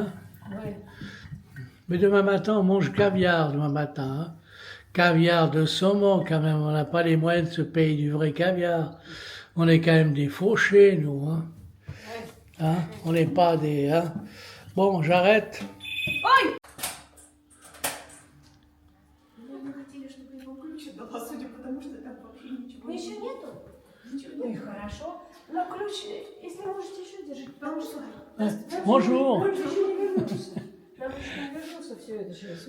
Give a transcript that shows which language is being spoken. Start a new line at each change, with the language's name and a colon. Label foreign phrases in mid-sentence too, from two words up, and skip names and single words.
French: Oui. Mais demain matin, on mange caviar, demain matin, hein. Caviar de saumon, quand même. On n'a pas les moyens de se payer du vrai caviar. On est quand même des fauchés, nous, hein. Ouais. Hein? On n'est pas des, hein. Bon, j'arrête.
Russian: Ой! Мы хотели, чтобы его ключ отдала, судя по тому, что там вообще ничего Еще нет. нету? Ничего Ну и нет. хорошо. Но ключ, если можете еще держать, потому что...
French: Bonjour.
Russian: Ключ еще не вернулся. Нам еще не вернулся все это сейчас.